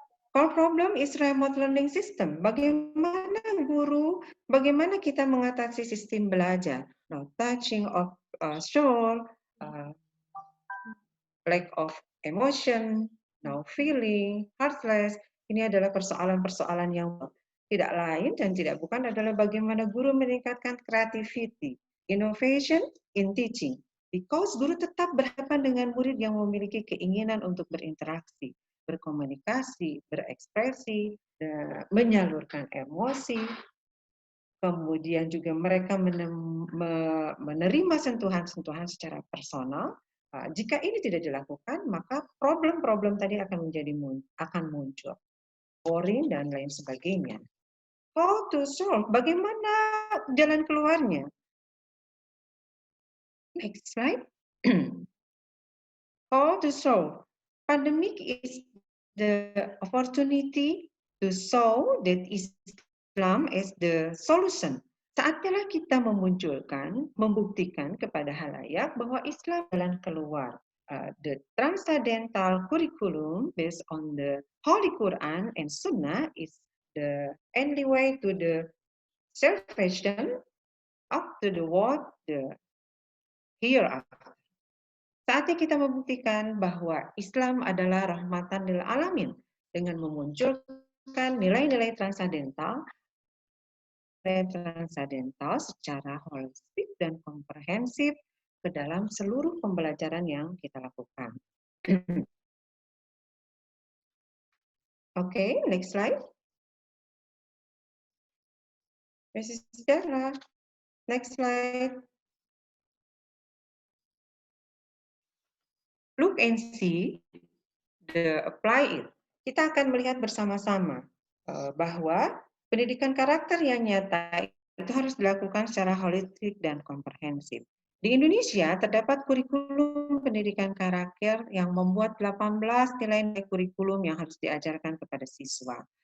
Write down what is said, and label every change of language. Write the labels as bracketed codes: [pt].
[en] Core problem is remote learning system. [id] Bagaimana guru, bagaimana kita mengatasi sistem belajar? [en] No touching of soul, lack of emotion, no feeling, heartless. [id] Ini adalah persoalan-persoalan yang tidak lain dan tidak bukan adalah bagaimana guru meningkatkan [en] creativity, innovation in teaching. [id] Because guru tetap berhadapan dengan murid yang memiliki keinginan untuk berinteraksi, berkomunikasi, berekspresi, menyalurkan emosi, kemudian juga mereka menerima sentuhan-sentuhan secara personal. Jika ini tidak dilakukan, maka problem-problem tadi akan muncul, boring dan lain sebagainya. [en] How to solve? [id] Bagaimana jalan keluarnya? [en] Next slide. How to solve? Pandemic is the opportunity to show that Islam is the solution. [id] Saatnya kita membuktikan kepada halayak bahwa Islam jalan keluar. [en] The transcendental curriculum based on the Holy Quran and Sunnah is the only way to the salvation up to the world, the hereafter. [id] Saatnya kita membuktikan bahwa Islam adalah rahmatan lil alamin dengan memunculkan nilai-nilai transadental transadental secara holistik dan komprehensif ke dalam seluruh pembelajaran yang kita lakukan. [en] Oke, next slide. Mrs. Zahra, next slide. Look and see the apply it. [id] Kita akan melihat bersama-sama bahwa pendidikan karakter yang nyata itu harus dilakukan secara holistik dan komprehensif. Di Indonesia terdapat kurikulum pendidikan karakter yang membuat 18 nilai kurikulum yang harus diajarkan kepada siswa.